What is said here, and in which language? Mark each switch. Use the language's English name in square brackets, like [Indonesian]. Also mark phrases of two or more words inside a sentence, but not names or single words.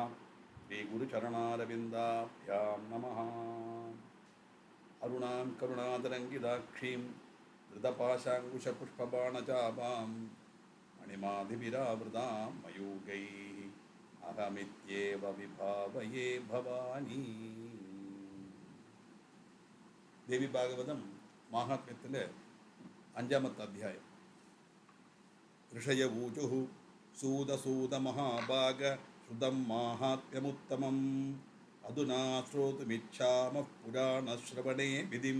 [Sanskrit] श्रीगुरुचरणारविन्दाभ्यां नमः। अरुणां करुणातरङ्गिताक्षीं धृतपाशाङ्कुशपुष्पबाणचापां मणिमाधिविरावृतां मयूगैः अहमित्येव विभावये भवानी. [Malayalam] ദേവി ഭാഗവതം മാഹാത്മ്യത്തിലെ 5-ാമത്തെ അധ്യായം. [Sanskrit] ऋषयवूचुः सूतसूत महाभाग श्रुतं माहात्म्यमुत्तमं अधुना श्रोतुमिच्छामः पुराणश्रवणे विधिं.